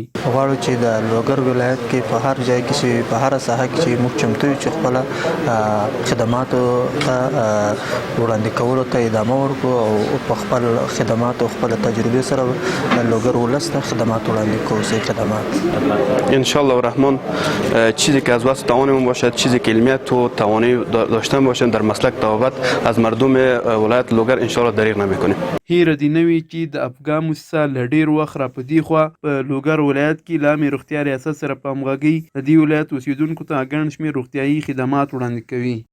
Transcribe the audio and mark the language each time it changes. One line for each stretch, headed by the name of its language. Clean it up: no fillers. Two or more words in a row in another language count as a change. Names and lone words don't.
Pashto: غواړو چې د لوګر ولایت کې په هر ځای کې چې په هر ساحه کې چې موږ چمتو یو چې خپله خدماتو ته وړاندې کولو ته ادامه ورکړو او په خپل خدمات او خپل تجربه سره لوګر ولس ته خدمات وړاندې کوو. صحیح خدمات
Arabic: ان شاء الله الرحمن،
Persian: چیزی که از واسه توانمون باشد، چیزی که علمیت و توانی داشتن باشیم در مسلک طبابت از مردم ولایت لوګر
Arabic: ان شاء الله
Persian: دریغ نمیکنیم.
Pashto: هیره دې نه وي چې د افغان موسسه له ډېر وخت را په دې خوا په لوګر ولایت کې له عامې روغتیا ریاست سره په همغږۍ د دې ولایت اوسیدونکو ته ګڼ شمېر روغتیایي خدمات وړاندې کوي.